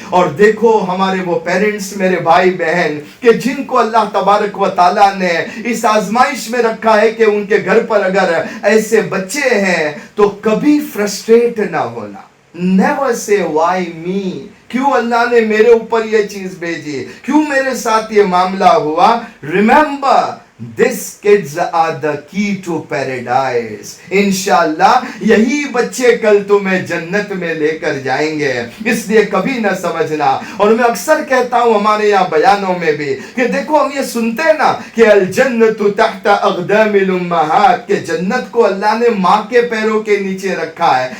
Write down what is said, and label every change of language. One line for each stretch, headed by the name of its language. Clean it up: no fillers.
Urdu: اور دیکھو ہمارے وہ پیرنٹس میرے بھائی بہن کہ جن کو اللہ تبارک و تعالی نے اس آزمائش میں رکھا ہے کہ ان کے گھر پر اگر ایسے بچے ہیں تو کبھی فرسٹریٹ نہ ہونا.
English: Never say why me,
Urdu: کیوں اللہ نے میرے اوپر یہ چیز بھیجی, کیوں میرے ساتھ یہ معاملہ ہوا.
English: Remember, these kids are the key to paradise.
Urdu: انشاءاللہ یہی بچے کل تمہیں جنت میں لے کر جائیں گے, اس لیے کبھی نہ سمجھنا. اور میں اکثر کہتا ہوں ہمارے یہاں بیانوں میں بھی کہ دیکھو ہم یہ سنتے ہیں نا کہ
Arabic: الجنت تحت اقدام الامہات,
Urdu: کہ جنت کو اللہ نے ماں کے پیروں کے نیچے رکھا ہے.